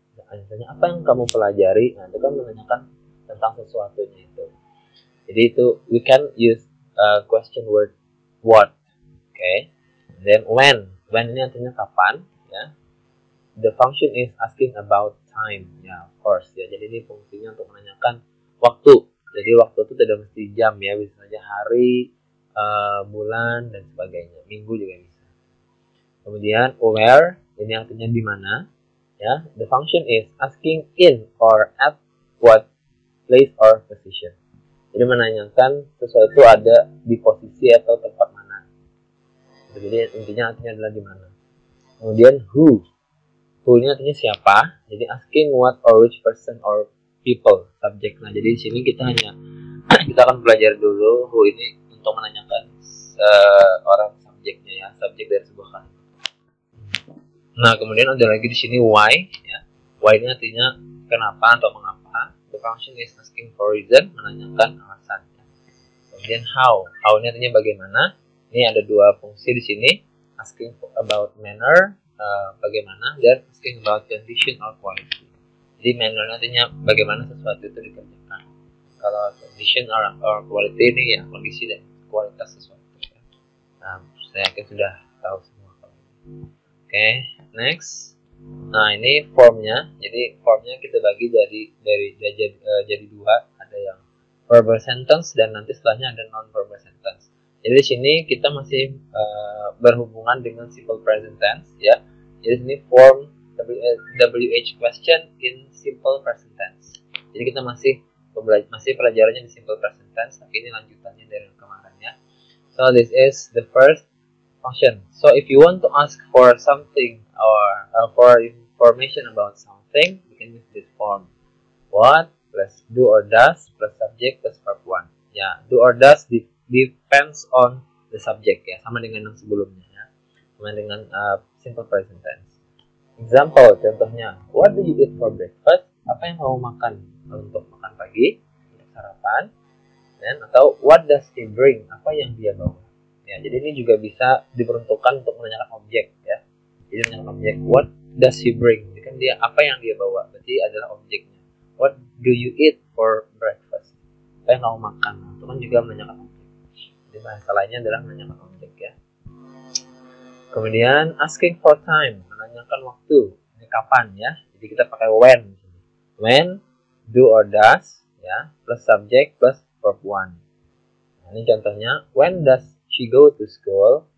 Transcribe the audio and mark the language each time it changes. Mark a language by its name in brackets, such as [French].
[Indonesian] Misalnya apa yang kamu pelajari, nah itu kan menanyakan tentang sesuatunya itu. Jadi itu [English] we can use question word what, okay. [Indonesian] Then when ini artinya kapan, ya. [English] The function is asking about time, ya, of course, ya. [Indonesian] Jadi ini fungsinya untuk menanyakan waktu. Jadi waktu itu tidak mesti jam, ya, bisa saja hari, bulan dan sebagainya, minggu juga bisa. Kemudian where ini artinya di mana. [English] Ya, the function is asking in or at what place or position. [Indonesian] Jadi menanyakan sesuatu ada di posisi atau tempat mana. Jadi intinya artinya adalah di mana. Kemudian who ini artinya siapa. [English] Jadi asking what or which person or people, subjek. [Indonesian] Nah, jadi di sini kita akan belajar dulu who ini untuk menanyakan orang subjeknya, ya, subjek dari sebuah kalimat. Nah, kemudian ada lagi di sini why, ya. Why ini artinya kenapa atau mengapa. [English] The function is asking for reason, [Indonesian] menanyakan alasan. Kemudian how ini artinya bagaimana. Ini ada 2 fungsi di sini, [English] asking about manner, [Indonesian] bagaimana, dan [English] asking about condition or quality. [Indonesian] Jadi manner artinya bagaimana sesuatu itu dikerjakan. Kalau [English] condition or quality [Indonesian] ini ya kondisi dan kualitas sesuatu. Ya. Nah, saya yakin sudah tahu semua. Oke, next. Nah, ini formnya. Jadi formnya kita bagi jadi 2. Ada yang verbal sentence dan nanti setelahnya ada non-verbal sentence. Jadi di sini kita masih berhubungan dengan simple present tense, ya. Jadi sini form WH question in simple present tense. Jadi kita masih pelajarannya di simple present tense, tapi ini lanjutannya dari yang kemarin, ya. [English] So this is the first function. So if you want to ask for something or for information about something, you can use this form. What plus do or does plus subject plus verb 1. [Indonesian] Ya, [English] do or does depends on the subject, [Indonesian] ya, sama dengan yang sebelumnya, ya. Sama dengan [English] simple present tense. Example, [Indonesian] contohnya, [English] what do you eat for breakfast? [Indonesian] Apa yang kamu makan untuk makan pagi, untuk sarapan? Dan atau [English] what does he bring? [Indonesian] Apa yang dia bawa? Ya, jadi ini juga bisa diperuntukkan untuk menanyakan objek, ya. Jadi menanyakan objek, [English] what does he bring? [Indonesian] Jadi kan dia apa yang dia bawa, berarti adalah objeknya. [English] What do you eat for breakfast? [Indonesian] Apa yang kamu makan? Itu kan juga menanyakan objek. Jadi bahasa lainnya adalah menanyakan objek, ya. Kemudian [English] asking for time, [Indonesian] menanyakan waktu. Ini kapan, ya? Jadi kita pakai when. [English] When, do or does, ya, plus subject plus verb 1. [Indonesian] Nah, ini contohnya, [English] when does she go to school?